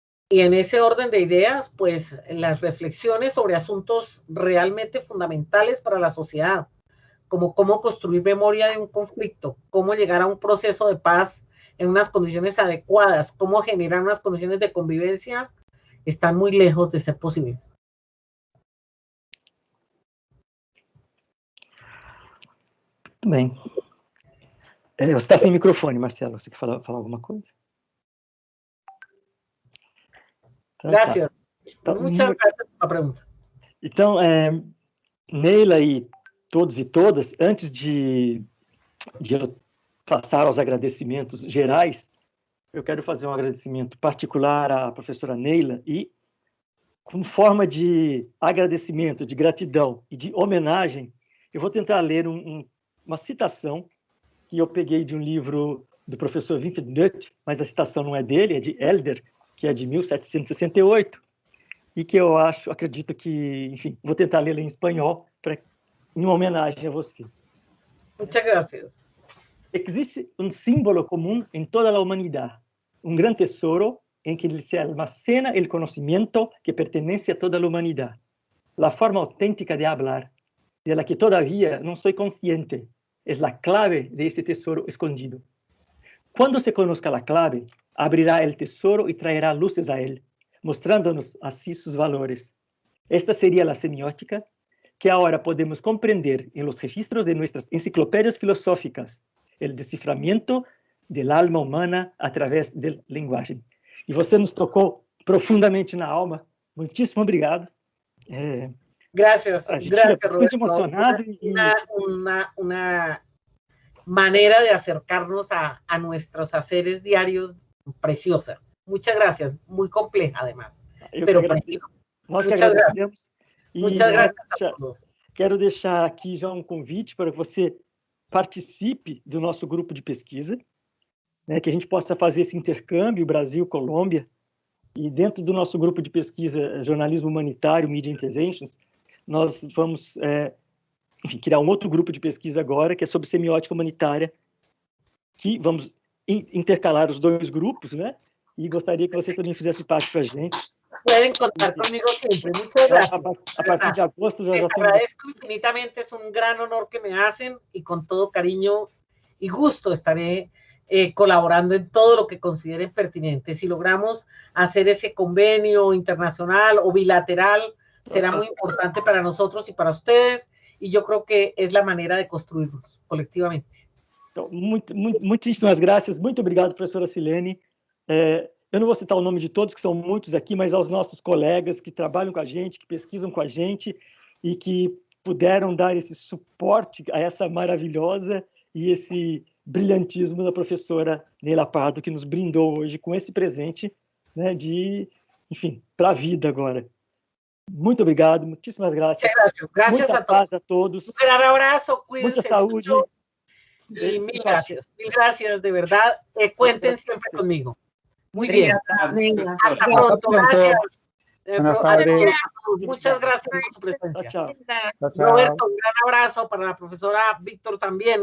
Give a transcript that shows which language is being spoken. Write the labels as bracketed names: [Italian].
[Spanish] Y en ese orden de ideas, pues las reflexiones sobre asuntos realmente fundamentales para la sociedad, como cómo construir memoria de un conflicto, cómo llegar a un proceso de paz en unas condiciones adecuadas, cómo generar unas condiciones de convivencia, están muy lejos de ser posibles. [Portuguese] Bem, você está sem microfone, Marcelo. Você quer falar alguma coisa? Então, [Spanish] Gracias. [Portuguese] Tá. [Spanish] Muchas gracias por la pregunta. [Portuguese] Então, Neila e todos e todas, antes de eu passar aos agradecimentos gerais, eu quero fazer um agradecimento particular à professora Neila e, como forma de agradecimento, de gratidão e de homenagem, eu vou tentar ler uma citação que eu peguei de um livro do professor Winfried Nutt, mas a citação não é dele, é de Elder, que é de 1768, e que eu acredito que, enfim, vou tentar lê-la em espanhol em homenagem a você. [Spanish] Muchas gracias. Existe un símbolo común en toda la humanidad, un gran tesoro en que se almacena el conocimiento que pertenece a toda la humanidad. La forma auténtica de hablar, de la que todavía no soy consciente, es la clave de ese tesoro escondido. Cuando se conozca la clave, abrirá el tesoro y traerá luces a él, mostrándonos así sus valores. Esta sería la semiótica que ahora podemos comprender en los registros de nuestras enciclopedias filosóficas, el desciframento del alma humana a través del lenguaje. [Portuguese] E você nos tocou profundamente na alma. Muitíssimo obrigado. [Spanish] Gracias. [Portuguese] A gente [Spanish] Gracias, [Portuguese] fica bastante emocionado. [Spanish] Una manera de acercarnos a nuestros haceres diarios preciosa. Muchas gracias. Muy compleja, además. Pero preciosa. [Portuguese] Nós que agradecemos. [Spanish] Muchas gracias a todos. [Portuguese] Quero deixar aqui já um convite para que você participe do nosso grupo de pesquisa, né, que a gente possa fazer esse intercâmbio Brasil-Colômbia, e dentro do nosso grupo de pesquisa Jornalismo Humanitário, Media Interventions, nós vamos, enfim, criar um outro grupo de pesquisa agora, que é sobre semiótica humanitária, que vamos intercalar os dois grupos, né, e gostaria que você também fizesse parte para a gente. [Spanish] Pueden contar conmigo siempre. Muchas gracias. [Portuguese] A partir de agosto [Spanish] Les agradezco infinitamente, es un gran honor que me hacen y con todo cariño y gusto estaré colaborando en todo lo que consideren pertinente. Si logramos hacer ese convenio internacional o bilateral, será muy importante para nosotros y para ustedes, y yo creo que es la manera de construirnos colectivamente. [Portuguese] Então, muitíssimas graças. Muito obrigado, professora Silene. Eu não vou citar o nome de todos, que são muitos aqui, mas aos nossos colegas que trabalham com a gente, que pesquisam com a gente e que puderam dar esse suporte a essa maravilhosa e esse brilhantismo da professora Neila Pardo, que nos brindou hoje com esse presente, né, enfim, para a vida agora. Muito obrigado, muitíssimas graças. [Spanish] Gracias [Portuguese] Muita paz a todos. [Spanish] Un gran abrazo, cuídense [Portuguese] mucha saúde. [Spanish] mucho, y mil gracias de verdad. Cuenten siempre conmigo. Muy bien. Hasta pronto. Gracias. Buenas tardes. Muchas gracias por su presencia. Chao. Roberto, un gran abrazo para la profesora Víctor también.